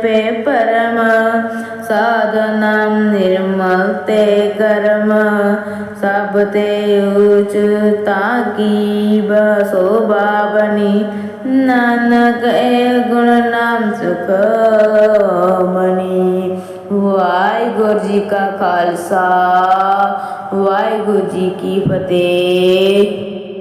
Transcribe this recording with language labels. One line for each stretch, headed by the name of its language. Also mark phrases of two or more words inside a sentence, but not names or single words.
Punjabi: ਪਰਮ ਸਾਧਨਾਮ ਨਿਰਮਲ ਤੇ ਕਰਮ ਸਬ ਤੇ ਊਚ ਤਾਕੀ ਸੋਭਾ ਬਨੀ ਨਾਨਕ ਏ ਗੁਣ ਨਾਮ ਸੁਖ ਮਨੀ। ਵਾਹਿਗੁਰੂ ਜੀ ਕਾ ਖਾਲਸਾ ਵਾਹਿਗੁਰੂ ਜੀ ਕੀ ਫਤਿਹ।